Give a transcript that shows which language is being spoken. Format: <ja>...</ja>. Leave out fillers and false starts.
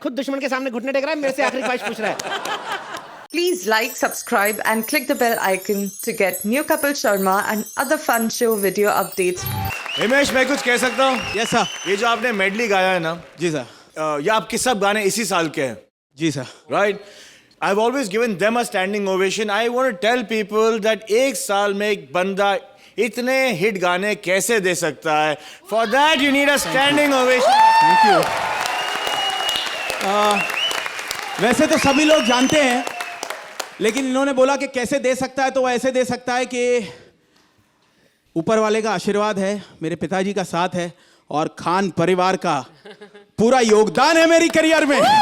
<hi>खुद दुश्मन के सामने घुटने टेक रहा है, मेरे से आखिरी ख्वाहिश पूछ रहा है।</hi> <en>Please like, subscribe and click the bell icon to get new Kapil Sharma and other fun show video updates.</en> <hi>Himesh, मैं कुछ कह सकता हूँ?</hi> <en>Yes sir.</en> <hi>ये जो आपने मेडली गाया है ना, जी सर। ये आपके सब गाने इसी साल के हैं। जी sir.</hi> <en>Right. I've always given them a standing ovation. I want to tell people that</en> <hi>एक साल में एक बंदा इतने हिट गाने कैसे दे सकता है?</hi> <en>For that you need a standing ovation. Thank you.</en> <hi>वैसे तो सभी लोग जानते हैं, लेकिन इन्होंने बोला कि कैसे दे सकता है, तो वो ऐसे दे सकता है कि ऊपर वाले का आशीर्वाद है, मेरे पिताजी का साथ है और खान परिवार का पूरा योगदान है मेरी करियर में।</hi>